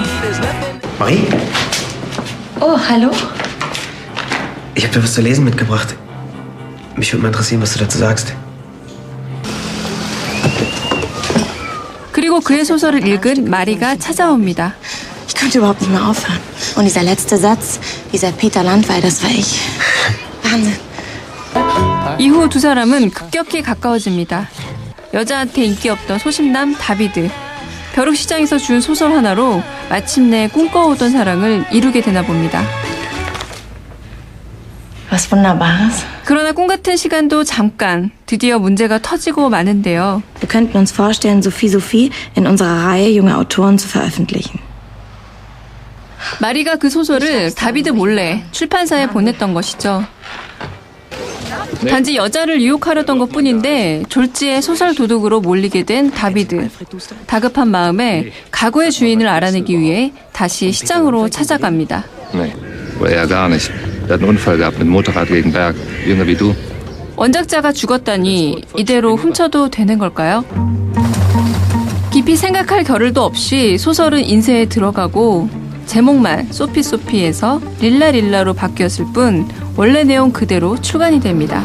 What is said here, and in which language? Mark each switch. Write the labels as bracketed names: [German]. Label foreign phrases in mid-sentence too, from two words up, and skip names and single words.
[German] Marie? Oh, hallo? Ich habe dir was zu lesen mitgebracht. Mich würde mal interessieren, was du dazu sagst. [Korean] 그리고 그의 소설을 읽은 마리가 찾아옵니다. [German] Ich könnte überhaupt nicht mehr aufhören. Und dieser letzte Satz, dieser Peter Landwehr, das war ich. Wahnsinn. [Korean] 이후 두 사람은 급격히 가까워집니다. 여자한테 인기 없던 소심남 다비드. 벼룩시장에서 준 소설 하나로 마침내 꿈꿔오던 사랑을 이루게 되나 봅니다. [German] Was Wunderbares. [Korean] 그러나 꿈같은 시간도 잠깐, 드디어 문제가 터지고 마는데요. [German] Wir könnten uns vorstellen, Sophie in unserer Reihe junge Autoren zu veröffentlichen. [Korean] 마리가 그 소설을 다비드 몰래 출판사에 보냈던 것이죠. 단지 여자를 유혹하려던 것뿐인데 졸지에 소설 도둑으로 몰리게 된 다비드. 다급한 마음에 가구의 주인을 알아내기 위해 다시 시장으로 찾아갑니다. [German] Nee, oder eher gar nicht. Der hat einen Unfall gehabt mit dem Motorrad gegen Berg. Jünger wie du. [Korean] 원작자가 죽었다니 이대로 훔쳐도 되는 걸까요? 깊이 생각할 겨를도 없이 소설은 인쇄에 들어가고 제목만 소피에서 릴라로 바뀌었을 뿐 원래 내용 그대로 출간이 됩니다.